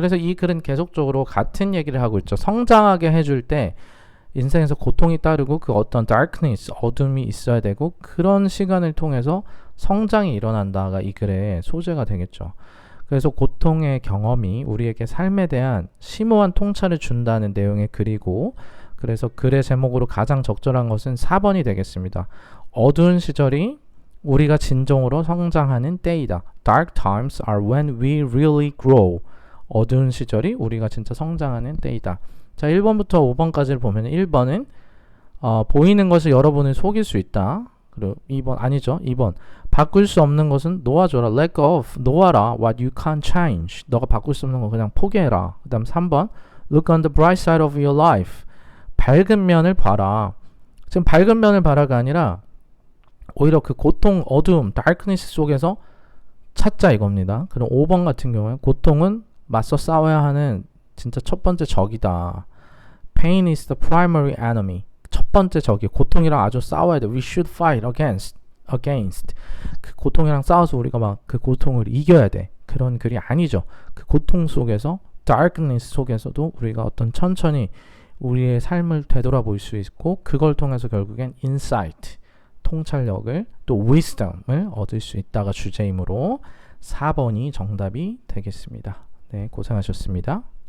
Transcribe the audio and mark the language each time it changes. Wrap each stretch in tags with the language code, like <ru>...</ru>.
<ko>그래서 이 글은 계속적으로 같은 얘기를 하고 있죠. 성장하게 해줄 때 인생에서 고통이 따르고 그 어떤 darkness 어둠이 있어야 되고 그런 시간을 통해서 성장이 일어난다가 이 글의 소재가 되겠죠. 그래서 고통의 경험이 우리에게 삶에 대한 심오한 통찰을 준다는 내용의 글이고 그래서 글의 제목으로 가장 적절한 것은 4번이 되겠습니다. 어두운 시절이 우리가 진정으로 성장하는 때이다.</ko> <en>Dark times are when we really grow.</en> <ko>어두운 시절이 우리가 진짜 성장하는 때이다. 자, 1번부터 5번까지를 보면 1번은 보이는 것이 여러분을 속일 수 있다. 그리고 2번 바꿀 수 없는 것은 놓아줘라.</ko> <en>Let go of</en> <ko>놓아라.</ko> <en>What you can't change.</en> <ko>너가 바꿀 수 없는 거 그냥 포기해라. 그 다음 3번</ko> <en>Look on the bright side of your life.</en> <ko>밝은 면을 봐라. 지금 밝은 면을 봐라가 아니라 오히려 그 고통, 어두움, darkness 속에서 찾자 이겁니다. 그럼 5번 같은 경우에 고통은 맞서 싸워야 하는 진짜 첫 번째 적이다.</ko> <en>Pain is the primary enemy.</en> <ko>첫 번째 적이 고통이랑 아주 싸워야 돼.</ko> <en>We should fight against.</en> <ko>그 고통이랑 싸워서 우리가 막 그 고통을 이겨야 돼. 그런 글이 아니죠. 그 고통 속에서 darkness 속에서도 우리가 어떤 천천히 우리의 삶을 되돌아볼 수 있고 그걸 통해서 결국엔 insight 통찰력을 또 wisdom을 얻을 수 있다가 주제이므로 4번이 정답이 되겠습니다. 네, 고생하셨습니다.</ko>